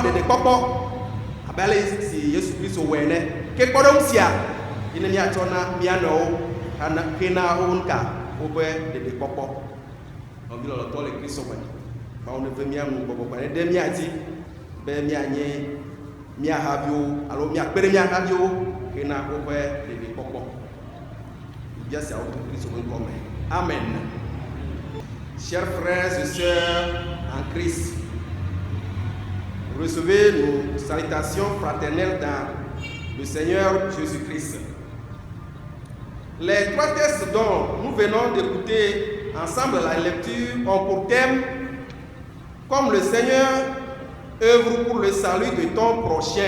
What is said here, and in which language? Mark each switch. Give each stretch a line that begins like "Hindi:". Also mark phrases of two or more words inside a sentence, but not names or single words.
Ewe: ɖeɖekpɔkpɔ abe ale si Yesu Kristo wɔe ene ke kpɔɖeŋu sia yine míatsɔ na mía nɔwo ke na wo nuka woƒe ɖeɖekpɔkpɔ nɔvi lɔlɔtɔ le Kristo me Mawu ne ve mía ŋu gbɔgbɔ ne ɖe mía dzi be míanye mía haviwo alo míakpe ɖe mía haviwo ke na woƒe ɖeɖekpɔkpɔ bia siawo to Kristo ƒe ŋkɔ me. Amen.
French: Chers frères et sœurs en Christ, recevez nos salutations fraternelles dans le Seigneur Jésus-Christ. Les trois textes dont nous venons d'écouter ensemble la lecture ont pour thème « Comme le Seigneur œuvre pour le salut de ton prochain ».